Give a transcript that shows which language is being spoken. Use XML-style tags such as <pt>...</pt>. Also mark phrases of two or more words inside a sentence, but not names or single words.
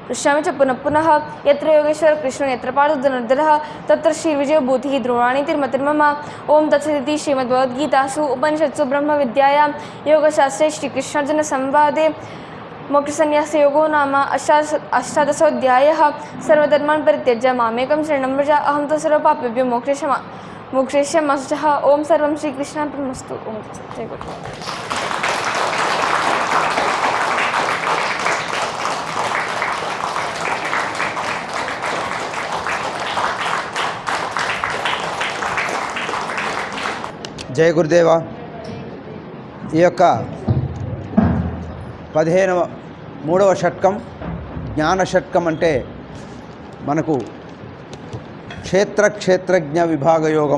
<sa>च पुनः यत्र योगेश्वर कृष्णो यत्र पार्थधनुर्धरः तत्र श्रीविजयो भूतिः ध्रुवाणीतिर्मतिर्मम ओं तत्सदिति श्रीमद्भगवद्गीतासु उपनिषत्सु ब्रह्मविद्यायां योगशास्त्रे श्रीकृष्णार्जुनसंवादे मोक्षसंन्यासयोगो नाम अष्टादशोऽध्यायः सर्वधर्मान् परित्यज्य मामेकं शरणं व्रज अहं तु सर्वपापेभ्यो मोक्षयिष्यामि अशुचः ओं सर्वं श्रीकृष्णार्पणमस्तु ओं जय गुरु।</sa> <te>జయ గురుదేవ. ఈ యొక్క 13వ షట్కం జ్ఞాన షట్కం అంటే మనకు క్షేత్రజ్ఞ విభాగ యోగం.</te>